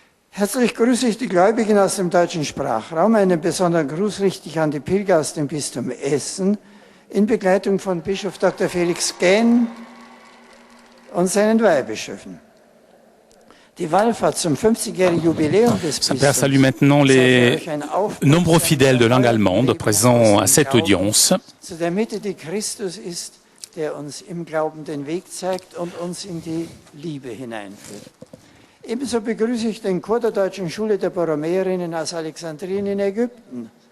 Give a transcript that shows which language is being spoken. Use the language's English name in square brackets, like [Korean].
[German] Herzlich grüße ich die Gläubigen aus dem deutschen Sprachraum. Einen besonderen Gruß richte ich an die Pilger aus dem Bistum Essen in Begleitung von Bischof Dr. Felix Gähn und seinen Weihbischöfen. Die Wallfahrt zum 50-jährigen Jubiläum des [French] Saint-Père salue maintenant les nombreux fidèles de langue allemande présents à cette audience. [German] Zu der Mitte, die Christus ist, der uns im Glauben den Weg zeigt und uns in die Liebe hineinführt. Ebenso begrüße ich den Chor der Deutschen Schule der Borromäerinnen aus Alexandrien in Ägypten.